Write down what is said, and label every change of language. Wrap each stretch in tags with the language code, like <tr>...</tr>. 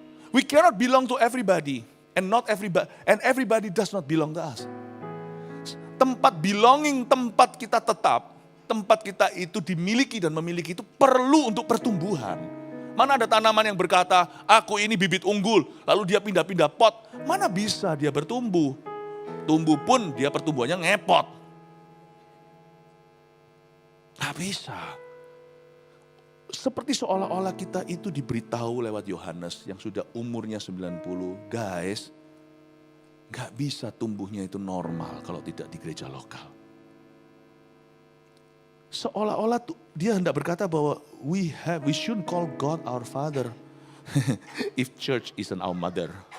<en>We cannot belong to everybody, and everybody does not belong to us.</en> <id>Tempat belonging, tempat kita tetap, tempat kita itu dimiliki dan memiliki itu perlu untuk pertumbuhan. Mana ada tanaman yang berkata, aku ini bibit unggul, lalu dia pindah-pindah pot. Mana bisa dia bertumbuh? Tumbuh pun dia pertumbuhannya ngepot. Gak bisa. Seperti seolah-olah kita itu diberitahu lewat Yohanes yang sudah umurnya 90. Guys, gak bisa tumbuhnya itu normal kalau tidak di gereja lokal. Seolah-olah dia hendak berkata bahwa</id> <en>we should call God our Father if church isn't our mother.</en>